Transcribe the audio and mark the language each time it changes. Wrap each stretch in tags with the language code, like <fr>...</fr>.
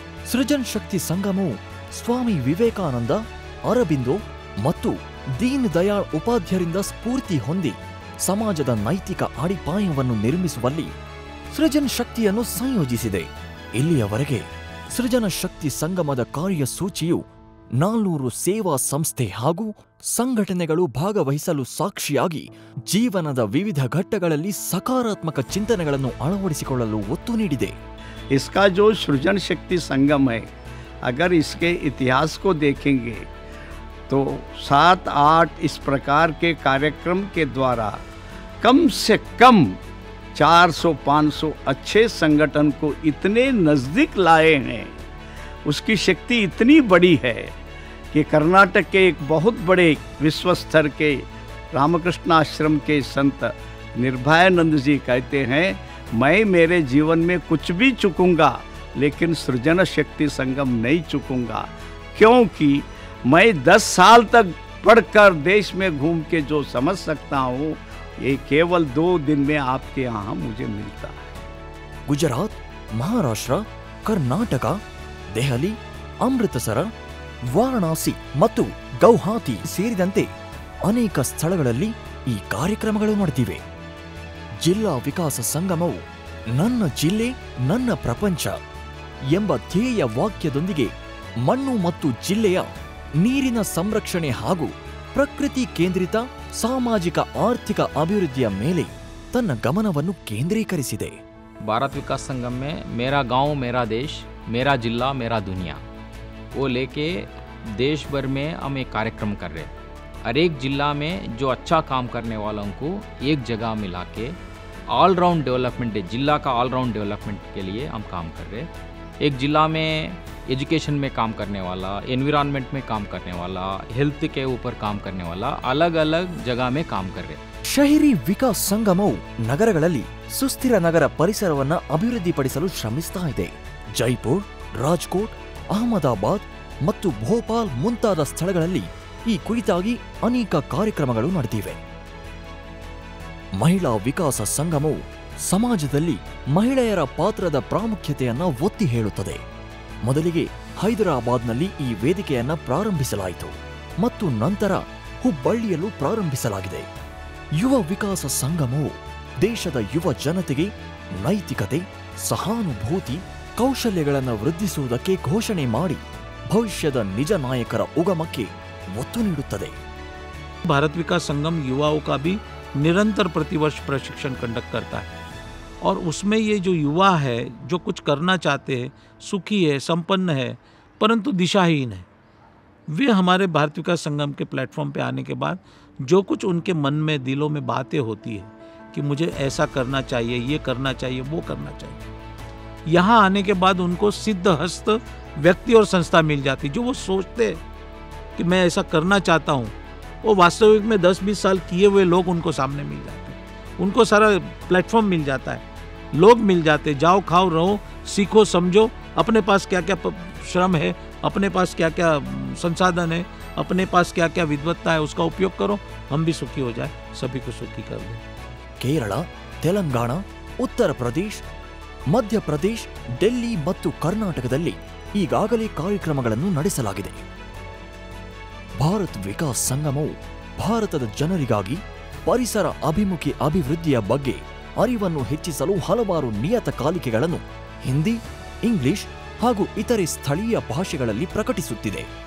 <kn>ಸೃಜನ್ ಶಕ್ತಿ ಸಂಗಮವು ಸ್ವಾಮಿ ವಿವೇಕಾನಂದ, ಅರಬಿಂದೋ ಮತ್ತು ದೀನ್ ದಯಾಳ್ ಉಪಾಧ್ಯಾಯರಿಂದ ಸ್ಫೂರ್ತಿ ಹೊಂದಿ ಸಮಾಜದ ನೈತಿಕ ಅಡಿಪಾಯವನ್ನು ನಿರ್ಮಿಸುವಲ್ಲಿ ಸೃಜನ್ ಶಕ್ತಿಯನ್ನು ಸಂಯೋಜಿಸಿದೆ. ಇಲ್ಲಿಯವರೆಗೆ ಸೃಜನ ಶಕ್ತಿ ಸಂಗಮದ ಕಾರ್ಯಸೂಚಿಯು 400 ಸೇವಾ ಸಂಸ್ಥೆ ಹಾಗೂ ಸಂಘಟನೆಗಳು ಭಾಗವಹಿಸಲು ಸಾಕ್ಷಿಯಾಗಿ ಜೀವನದ ವಿವಿಧ ಘಟ್ಟಗಳಲ್ಲಿ ಸಕಾರಾತ್ಮಕ ಚಿಂತನೆಗಳನ್ನು ಅಳವಡಿಸಿಕೊಳ್ಳಲು ಒತ್ತು ನೀಡಿದೆ.</kn> <hi>इसका जो सृजन शक्ति संगम है, अगर इसके इतिहास को देखेंगे तो 7-8 इस प्रकार के कार्यक्रम के द्वारा कम से कम 400-500 अच्छे संगठन को इतने नज़दीक लाए हैं। उसकी शक्ति इतनी बड़ी है कि कर्नाटक के एक बहुत बड़े विश्व स्तर के रामकृष्ण आश्रम के संत निर्भयानंद जी कहते हैं, मैं मेरे जीवन में कुछ भी चुकूंगा लेकिन सृजन शक्ति संगम नहीं चुकूंगा, क्योंकि मैं 10 साल तक पढ़कर देश में घूम के जो समझ सकता हूँ ये केवल 2 दिन में आपके यहाँ मुझे मिलता है.</hi> <kn>ಗುಜರಾತ್, ಮಹಾರಾಷ್ಟ್ರ, ಕರ್ನಾಟಕ, ದೆಹಲಿ, ಅಮೃತಸರ, ವಾರಣಾಸಿ ಮತ್ತು ಗೌಹಾತಿ ಸೇರಿದಂತೆ ಅನೇಕ ಸ್ಥಳಗಳಲ್ಲಿ ಈ ಕಾರ್ಯಕ್ರಮಗಳು ನಡೆದಿವೆ. ಜಿಲ್ಲಾ ವಿಕಾಸ ಸಂಗಮವು ನನ್ನ ಜಿಲ್ಲೆ ನನ್ನ ಪ್ರಪಂಚ ಎಂಬ ಧ್ಯೇಯ ವಾಕ್ಯದೊಂದಿಗೆ ಮಣ್ಣು ಮತ್ತು ಜಿಲ್ಲೆಯ ನೀರಿನ ಸಂರಕ್ಷಣೆ ಹಾಗೂ ಪ್ರಕೃತಿ ಕೇಂದ್ರಿತ ಸಾಮಾಜಿಕ ಆರ್ಥಿಕ ಅಭಿವೃದ್ಧಿಯ ಮೇಲೆ ತನ್ನ ಗಮನವನ್ನು ಕೇಂದ್ರೀಕರಿಸಿದೆ.</kn> <hi>भारत विकास संगम में मेरा गांव मेरा देश, मेरा जिला मेरा दुनिया, वो लेके देश भर में हम एक कार्यक्रम कर रहे हैं. हर एक जिला में जो अच्छा काम करने वालों को एक जगह मिला के ऑलराउंड डेवलपमेंट, जिला का ऑलराउंड डेवलपमेंट के लिए हम काम कर रहे हैं. एक जिला में एजुकेशन में काम करने वाला, एनवायरनमेंट में काम करने वाला, हेल्थ के ऊपर काम करने वाला, अलग अलग जगह में काम कर रहे हैं.</hi> <kn>ಶಹರಿ ವಿಕಾಸ್ ಸಂಗಮವು ನಗರಗಳಲ್ಲಿ ಸುಸ್ಥಿರ ನಗರ ಪರಿಸರವನ್ನು ಅಭಿವೃದ್ಧಿಪಡಿಸಲು ಶ್ರಮಿಸ್ತಾ ಇದೆ. ಜೈಪುರ್, ರಾಜ್ಕೋಟ್, ಅಹಮದಾಬಾದ್ ಮತ್ತು ಭೋಪಾಲ್ ಮುಂತಾದ ಸ್ಥಳಗಳಲ್ಲಿ ಈ ಕುರಿತಾಗಿ ಅನೇಕ ಕಾರ್ಯಕ್ರಮಗಳು ನಡೆದಿವೆ. ಮಹಿಳಾ ವಿಕಾಸ ಸಂಗಮವು ಸಮಾಜದಲ್ಲಿ ಮಹಿಳೆಯರ ಪಾತ್ರದ ಪ್ರಾಮುಖ್ಯತೆಯನ್ನು ಒತ್ತಿ ಹೇಳುತ್ತದೆ. ಮೊದಲಿಗೆ ಹೈದರಾಬಾದ್ನಲ್ಲಿ ಈ ವೇದಿಕೆಯನ್ನು ಪ್ರಾರಂಭಿಸಲಾಯಿತು ಮತ್ತು ನಂತರ ಹುಬ್ಬಳ್ಳಿಯಲ್ಲೂ ಪ್ರಾರಂಭಿಸಲಾಗಿದೆ. ಯುವ ವಿಕಾಸ ಸಂಗಮವು ದೇಶದ ಯುವ ಜನತೆಗೆ ನೈತಿಕತೆ, ಸಹಾನುಭೂತಿ, ಕೌಶಲ್ಯಗಳನ್ನು ವೃದ್ಧಿಸುವುದಕ್ಕೆ ಘೋಷಣೆ ಮಾಡಿ ಭವಿಷ್ಯದ ನಿಜ ನಾಯಕರ ಉಗಮಕ್ಕೆ ಒತ್ತು ನೀಡುತ್ತದೆ.</kn> <hi>भारत विकास संगम युवाओं का भी निरंतर प्रतिवर्ष प्रशिक्षण कंडक्ट करता है और उसमें ये जो युवा है जो कुछ करना चाहते हैं, सुखी है, संपन्न है, परंतु दिशाहीन है, वे हमारे भारत विकास संगम के प्लेटफॉर्म पे आने के बाद जो कुछ उनके मन में दिलों में बातें होती है कि मुझे ऐसा करना चाहिए, ये करना चाहिए, वो करना चाहिए, यहाँ आने के बाद उनको सिद्धहस्त व्यक्ति और संस्था मिल जाती जो वो सोचते कि मैं ऐसा करना चाहता हूँ, वो वास्तविक में 10-20 साल किए हुए लोग उनको सामने मिल जाते हैं. उनको सारा प्लेटफॉर्म मिल जाता है, लोग मिल जाते, जाओ खाओ रहो, सीखो समझो, अपने पास क्या क्या श्रम है, अपने पास क्या क्या संसाधन है, अपने पास क्या क्या विद्वत्ता है, उसका उपयोग करो, हम भी सुखी हो जाए, सभी को सुखी कर दें.</hi> <kn>ಕೇರಳ, ತೆಲಂಗಾಣ, ಉತ್ತರ ಪ್ರದೇಶ್, ಮಧ್ಯಪ್ರದೇಶ್, ಡೆಲ್ಲಿ ಮತ್ತು ಕರ್ನಾಟಕದಲ್ಲಿ ಈಗಾಗಲೇ ಕಾರ್ಯಕ್ರಮಗಳನ್ನು ನಡೆಸಲಾಗಿದೆ. ಭಾರತ್ ವಿಕಾಸ್ ಸಂಗಮವು ಭಾರತದ ಜನರಿಗಾಗಿ ಪರಿಸರ ಅಭಿಮುಖಿ ಅಭಿವೃದ್ಧಿಯ ಬಗ್ಗೆ ಅರಿವನ್ನು ಹೆಚ್ಚಿಸಲು ಹಲವಾರು ನಿಯತಕಾಲಿಕೆಗಳನ್ನು ಹಿಂದಿ, ಇಂಗ್ಲಿಷ್ ಹಾಗೂ ಇತರೆ ಸ್ಥಳೀಯ ಭಾಷೆಗಳಲ್ಲಿ ಪ್ರಕಟಿಸುತ್ತಿದೆ.</kn>